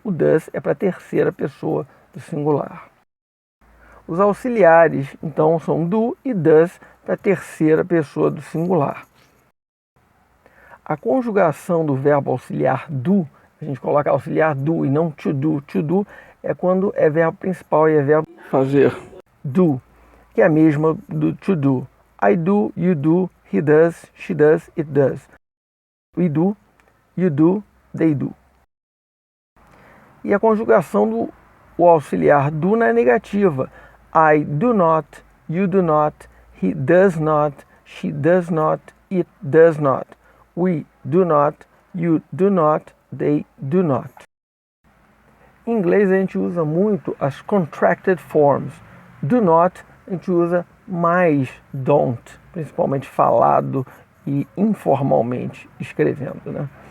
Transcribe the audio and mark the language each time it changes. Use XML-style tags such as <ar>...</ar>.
<pt>O does é para a terceira pessoa do singular. Os auxiliares, então, são do e does para a terceira pessoa do singular. A conjugação do verbo auxiliar do, a gente coloca auxiliar do e não to do. To do é quando é verbo principal e é verbo fazer. Do, que é a mesma do to do.</pt> <en>I do, you do, he does, she does, it does. We do, you do, they do.</en> <pt>E a conjugação do auxiliar do na negativa.</pt> <en>I do not, you do not, he does not, she does not, it does not. We do not, you do not, they do not.</en> <pt>Em inglês a gente usa muito as</pt> <en>contracted forms.</en> <pt>Do not a gente usa mais don't, principalmente falado e informalmente escrevendo, né?</pt>